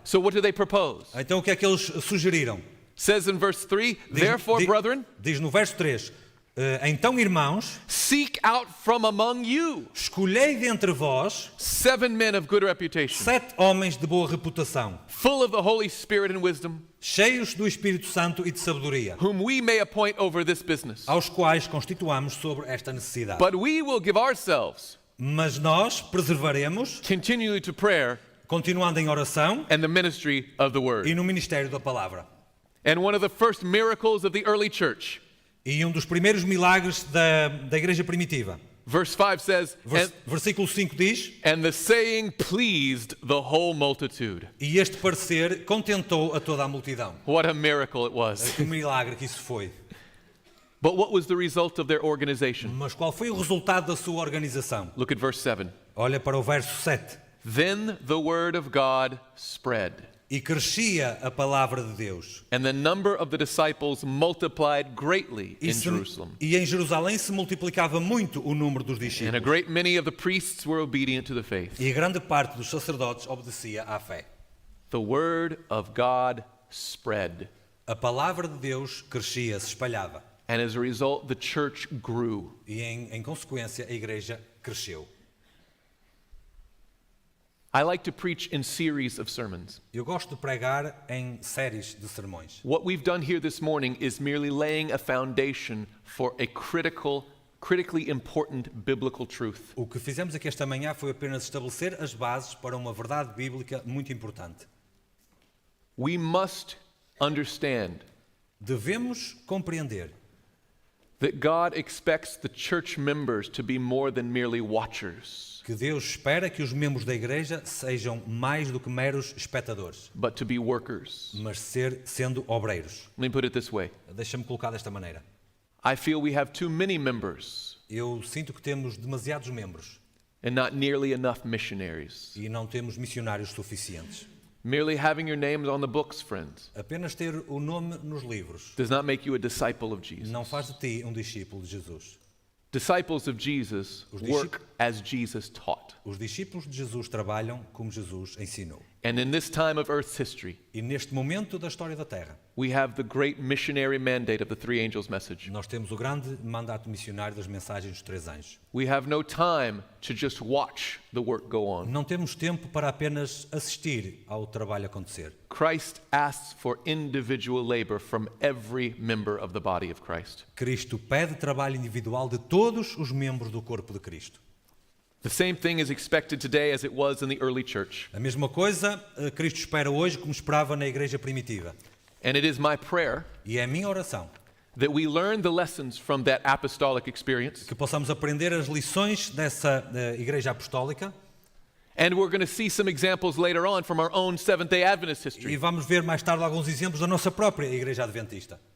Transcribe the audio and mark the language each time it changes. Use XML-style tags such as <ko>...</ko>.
<en>So what do they propose?</en> <pt>Então o que é que eles sugeriram?</pt> <en>Says in verse 3,</en> <pt>Diz-</pt> <en>therefore,</en> <pt>di-</pt> <en>brethren,</en> <pt>diz no verso 3: Então, irmãos,</pt> <en>seek out from among you</en> <pt>escolhei dentre vós</pt> <en>7 men of good reputation,</en> <pt>7 homens de boa reputação,</pt> <en>full of the Holy Spirit and wisdom,</en> <pt>cheios do Espírito Santo e de sabedoria,</pt> <en>whom we may appoint over this business.</en> <pt>aos quais constituamos sobre esta necessidade.</pt> <en>But we will give ourselves</en> <pt>Mas nós preservaremos,</pt> <en>continually to prayer</en> <pt>continuando em oração</pt> <en>and the ministry of the word.</en> <pt>e no ministério da palavra.</pt> <en>And one of the first miracles of the early church,</en> <pt>E um dos primeiros milagres da igreja primitiva.</pt> <en>verse 5 says,</en> <pt>Versículo 5 diz:</pt> <en>and the saying pleased the whole multitude.</en> <pt>E este parecer contentou a toda a multidão.</pt> <en>What a miracle it was.</en> <pt>Que milagre que isso foi.</pt> <en>But what was the result of their organization?</en> <pt>Mas qual foi o resultado da sua organização?</pt> <en>Look at verse 7.</en> <pt>Olha para o verso 7.</pt> <en>Then the word of God spread,</en> <pt>E crescia a palavra de Deus.</pt> <en>and the number of the disciples multiplied greatly in Jerusalem.</en> <pt>E em Jerusalém se multiplicava muito o número dos</pt> <en>And a</en> <pt>discípulos.</pt> <en>great many of the priests were obedient to the faith.</en> <pt>E grande parte dos sacerdotes obedecia à fé.</pt> <en>The word of God spread,</en> <pt>A palavra de Deus crescia, se espalhava.</pt> <en>and as a result, the church grew.</en> <pt>E em consequência a igreja cresceu.</pt> <en>I like to preach in series of sermons.</en> <pt>Eu gosto de pregar em séries de sermões.</pt> <en>What we've done here this morning is merely laying a foundation for a critically important biblical truth.</en> <pt>O que fizemos aqui esta manhã foi apenas estabelecer as bases para uma verdade bíblica muito importante.</pt> <en>We must understand</en> <pt>Devemos compreender</pt> <en>that God expects the church members to be more than merely watchers,</en> <pt>que Deus espera que os membros da igreja sejam mais do que meros espectadores,</pt> <en>but to be workers.</en> <pt>mas sendo obreiros.</pt> <en>Let me put it this way.</en> <pt>Deixa-me colocar desta maneira.</pt> <en>I feel we have too many members</en> <pt>Eu sinto que temos demasiados membros</pt> <en>and not nearly enough missionaries.</en> <pt>e não temos missionários suficientes.</pt> <en>Merely having your names on the books, friends,</en> <pt>Apenas ter o nome nos livros</pt> <en>does not make you a disciple of Jesus.</en> <pt>não faz de ti um discípulo de Jesus.</pt> <en>Disciples of Jesus work as Jesus taught.</en> <pt>Os discípulos de Jesus trabalham como Jesus ensinou.</pt> <en>And in this time of Earth's history,</en> <pt>E neste momento da história da Terra,</pt> <en>we have the great missionary mandate of the three angels message.</en> <pt>nós temos o grande mandato missionário das mensagens dos 3 anjos.</pt> <en>We have no time to just watch the work go on.</en> <pt>Não temos tempo para apenas assistir ao trabalho acontecer.</pt> <en>Christ asks for individual labor from every member of the body of Christ.</en> <pt>Cristo pede trabalho individual de todos os membros do corpo de Cristo.</pt> <en>The same thing is expected today as it was in the early church.</en> <pt>A mesma coisa Cristo espera hoje como esperava na igreja primitiva.</pt> <en>And it is my prayer</en> <pt>E é a minha oração</pt> <en>that we learn the lessons from that apostolic experience,</en> <pt>que possamos aprender as lições dessa igreja apostólica</pt> <en>and we're going to see some examples later on from our own Seventh-day Adventist</en> <pt>e</pt> <en>history,</en> <pt>vamos ver mais tarde alguns exemplos da nossa própria igreja adventista,</pt>